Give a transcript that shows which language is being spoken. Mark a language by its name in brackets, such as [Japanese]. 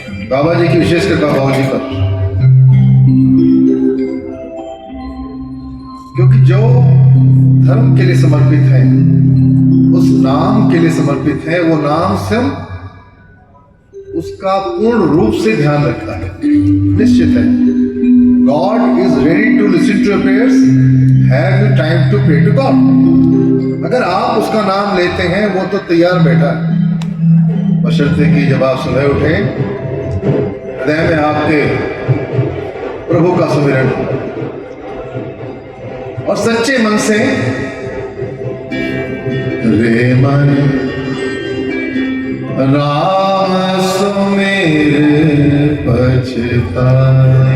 [Hindi] बाबा जी की विशेष कृपा बाबा जी पर, क्योंकि जो धर्म के लिए समर्पित है, उस नाम के लिए समर्पित है, वो नाम स्वयं उसका पूर्ण रूप से ध्यान रखता है, निश्चित है। [English] God is ready to listen to your prayers. Have you time to pray to God? [Hindi] अगर आप उसका नाम लेते हैं, वो तो तैयार बैठा है, बशर्ते कि जब आप सुबह उठे हृदय में आपके प्रभु का सुमिरन और सच्चे मन से रे मन राम सुमिर पछताएगा।